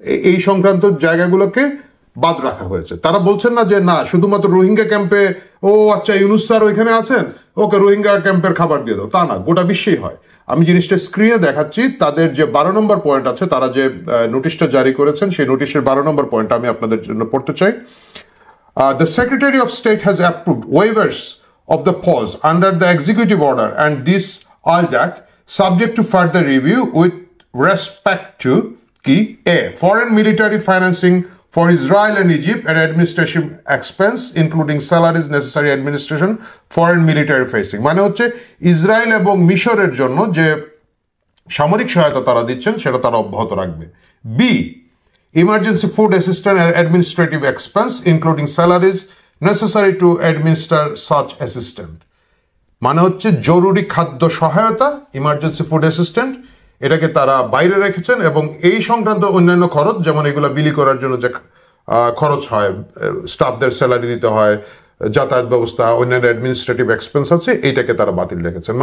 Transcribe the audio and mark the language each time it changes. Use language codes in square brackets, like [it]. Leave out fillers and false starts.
[bn] এই সংক্রান্ত জায়গাগুলোকে বাদ রাখা হয়েছে। তারা বলছেন না যে না শুধুমাত্র রোহিঙ্গা ক্যাম্পে ও আচ্ছা ইউনুস স্যার ওইখানে আছেন ওকে রোহিঙ্গা ক্যাম্পের খাবার দিয়ে দাও, তা না, গোটা বিশ্বেই হয়। আমি জিনিসটা স্ক্রিনে দেখাচ্ছি, তাদের যে 12 নম্বর পয়েন্ট আছে, তারা যে নোটিশটা জারি করেছেন সেই নোটিশের 12 নম্বর পয়েন্ট আমি আপনাদের জন্য পড়তে চাই। [en] The Secretary of State has approved waivers of the pause under the executive order and this ALDAC subject to further review with respect to key A. Foreign military financing for Israel and Egypt and administration expense including salaries necessary administration foreign military facing, [bn] মানে হচ্ছে Israel এবং মিশরের জন্য যে সামরিক সহায়তা তারা দিচ্ছেন সেটা তারা অব্যাহত রাখবে। B, [en] emergency food assistance and administrative expense including salaries necessary to administer such assistance, [bn] মানে হচ্ছে জরুরি খাদ্য সহায়তা ইমার্জেন্সি ফুড অ্যাসিস্ট্যান্ট এটাকে তারা বাইরে রেখেছেন এবং এই সংক্রান্ত অন্যান্য খরচ যেমন এগুলো বিলি করার জন্য যে খরচ হয়, স্টাফদের স্যালারি দিতে হয়, যাতায়াত ব্যবস্থা, অন্যান্য অ্যাডমিনিস্ট্রেটিভ এক্সপেন্স আছে, এইটাকে তারা বাতিল রেখেছেন।